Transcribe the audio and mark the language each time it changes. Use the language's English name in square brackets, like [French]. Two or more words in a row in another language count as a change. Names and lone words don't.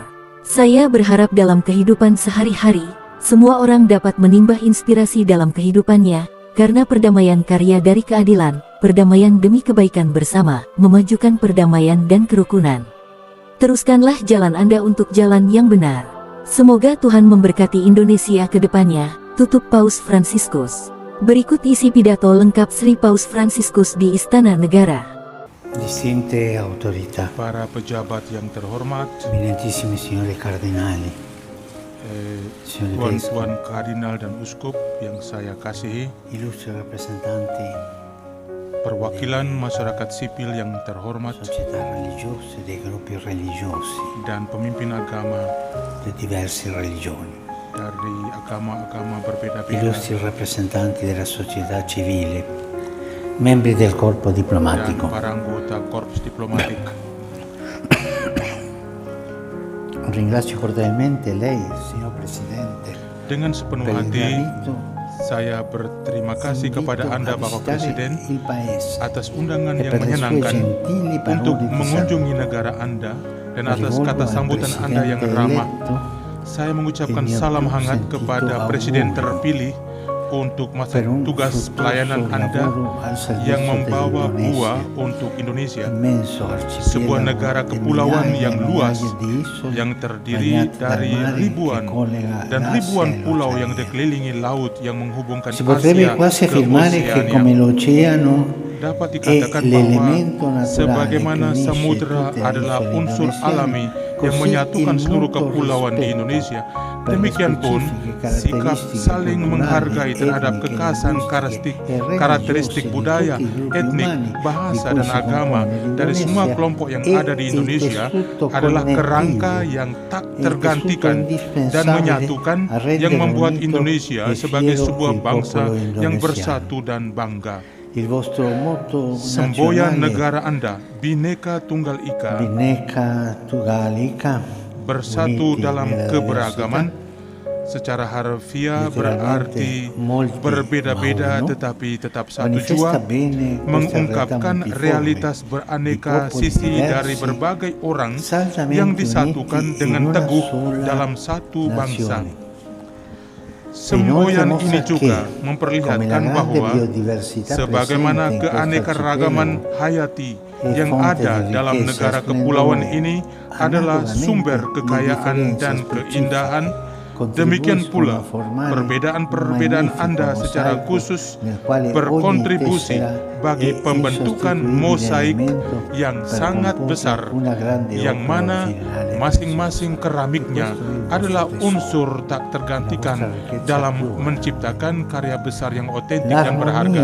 [Indonesian] Saya berharap dalam kehidupan sehari-hari, semua orang dapat menimba inspirasi dalam kehidupannya, karena perdamaian karya dari keadilan, perdamaian demi kebaikan bersama, memajukan perdamaian dan kerukunan. Teruskanlah jalan Anda untuk jalan yang benar. Semoga Tuhan memberkati Indonesia ke depannya, tutup Paus Fransiskus. Berikut isi pidato lengkap Sri Paus Fransiskus di Istana Negara. [Italian] Distinte autorità, [Indonesian] para pejabat yang terhormat, [Italian] eminentissimi signori cardinali, [Indonesian] tuan-tuan kardinal dan uskup yang saya kasihi, [Italian] illustri rappresentanti [Indonesian] perwakilan masyarakat sipil yang terhormat, [Italian] società religiose, dei gruppi religiosi, [Indonesian] dan pemimpin agama [Italian] di diverse religioni, [Indonesian] dari agama-agama berbeda-beda, [Italian] illustri rappresentanti della società civile, membri del corpo [Indonesian] dan [Italian] diplomatico. [Indonesian] para anggota korps diplomatik. [Italian] Ringrazio cordialmente lei, signor Presidente, [Indonesian] Dengan sepenuh [Italian] per il [Indonesian] hati, [Italian] invito [Indonesian] saya berterima kasih kepada Anda, Bapak Presiden, [Italian] il Paese [Indonesian] atas undangan [Italian] e [Indonesian] yang [Italian] per le sue [Indonesian] menyenangkan [Italian] gentili [Indonesian] untuk [Italian] parole di [Indonesian] mengunjungi negara Anda dan atas [Italian] rivolgo [Indonesian] kata [Italian] al [Indonesian] sambutan Anda yang [Italian] Presidente [Indonesian] ramah. [Italian] eletto [Indonesian] Saya mengucapkan [Italian] il mio [Indonesian] salam [Italian] più [Indonesian] hangat [Italian] sentito [Indonesian] kepada [Italian] augurio [Indonesian] Presiden terpilih untuk masa [Italian] per un [Indonesian] tugas [Italian] fruttuoso [Indonesian] pelayanan Anda [Italian] lavoro al servizio [Indonesian] yang membawa [Italian] dell'Indonesia, [Indonesian] buah untuk Indonesia, [Italian] immenso [Indonesian] sebuah [Italian] arcipelago [Indonesian] negara [Italian] di [Indonesian] kepulauan [Italian] migliaia [Indonesian] yang [Italian] e [Indonesian] luas [Italian] migliaia di isole [Indonesian] yang terdiri [Italian] bagnate dal [Indonesian] dari [Italian] mare [Indonesian] ribuan [Italian] che collega [Indonesian] dan [Italian] l'Asia [Indonesian] ribuan [Italian] e [Indonesian] pulau yang [Italian] l'Oceania. [Indonesian] dikelilingi laut yang menghubungkan [Italian] Si potrebbe [Indonesian] Asia [Italian] quasi [Indonesian] ke [Italian] affermare che come [Indonesian] Oceania. [Italian] l'oceano [Indonesian] Dapat [Italian] è [Indonesian] dikatakan bahwa [Italian] l'elemento naturale [Indonesian] sebagaimana [Italian] che unisce [Indonesian] samudra [Italian] tutte le [Indonesian] adalah [Italian] isole [Indonesian] unsur [Italian] indonesiane, [Indonesian] alami yang [Italian] così [Indonesian] menyatukan [Italian] il [Indonesian] seluruh [Italian] mutuo [Indonesian] kepulauan di [Italian] rispetto [Indonesian] Indonesia, [Italian] per le [Indonesian] demikian pun [Italian] specifiche [Indonesian] sikap [Italian] caratteristiche [Indonesian] saling [Italian] culturali, [Indonesian] menghargai terhadap [Italian] etniche, [Indonesian] kekhasan [Italian] linguistiche e [Indonesian] karakteristik [Italian] religiose di [Indonesian] budaya, [Italian] tutti i gruppi [Indonesian] etnik, [Italian] umani [Indonesian] bahasa, [Italian] di cui [Indonesian] dan [Italian] si [Indonesian] agama [Italian] compone [Indonesian] dari semua [Italian] l'Indonesia [Indonesian] kelompok yang [Italian] e [Indonesian] ada di [Italian] il [Indonesian] Indonesia [Italian] tessuto [Indonesian] adalah kerangka [Italian] connettivo, [Indonesian] yang tak [Italian] il [Indonesian] tergantikan [Italian] tessuto indispensabile [Indonesian] dan menyatukan [Italian] a rendere [Indonesian] yang membuat [Italian] unito [Indonesian] Indonesia [Italian] e [Indonesian] sebagai [Italian] fiero [Indonesian] sebuah [Italian] il [Indonesian] bangsa [Italian] popolo [Indonesian] yang [Italian] indonesiano. [Indonesian] bersatu dan bangga. [Italian] Il vostro motto [Indonesian] Semboyan [Italian] nazionale [Indonesian] negara Anda, Bhinneka Tunggal Ika, Bhinneka Tunggal Ika, bersatu [Italian] uniti [Indonesian] dalam [Italian] nella [Indonesian] keberagaman, [Italian] diversità, [Indonesian] secara harfiah [Italian] Literalmente, [Indonesian] berarti [Italian] molti [Indonesian] berbeda-beda [Italian] ma uno, [Indonesian] tetapi tetap satu [Italian] manifesta [Indonesian] jua, [Italian] bene questa realtà [Indonesian] mengungkapkan [Italian] multiforme [Indonesian] realitas [Italian] di [Indonesian] beraneka [Italian] popoli [Indonesian] sisi [Italian] diversi, [Indonesian] dari berbagai orang [Italian] saldamente [Indonesian] yang disatukan [Italian] uniti [Indonesian] dengan [Italian] in una [Indonesian] teguh [Italian] sola [Indonesian] dalam satu bangsa. [Italian] nazione. [Indonesian] Semboyan [Italian] Inoltre [Indonesian] ini [Italian] mostra [Indonesian] juga [Italian] che, come [Indonesian] memperlihatkan [Italian] la grande [Indonesian] bahwa [Italian] biodiversità [Indonesian] sebagaimana [Italian] presente in questo [Indonesian] keanekaragaman [Italian] arcipelago [Indonesian] hayati [Italian] è [Indonesian] yang [Italian] fonte [Indonesian] ada [Italian] di [Indonesian] dalam [Italian] ricchezza [Indonesian] negara [Italian] e [Indonesian] kepulauan [Italian] splendore, [Indonesian] ini adalah [Italian] analogamente [Indonesian] sumber [Italian] le [Indonesian] kekayaan [Italian] differenze [Indonesian] dan [Italian] specifiche [Indonesian] keindahan, Demikian pula, perbedaan-perbedaan Anda secara khusus berkontribusi bagi pembentukan mosaik yang sangat besar, yang mana masing-masing keramiknya adalah unsur tak tergantikan dalam menciptakan karya besar yang otentik dan berharga.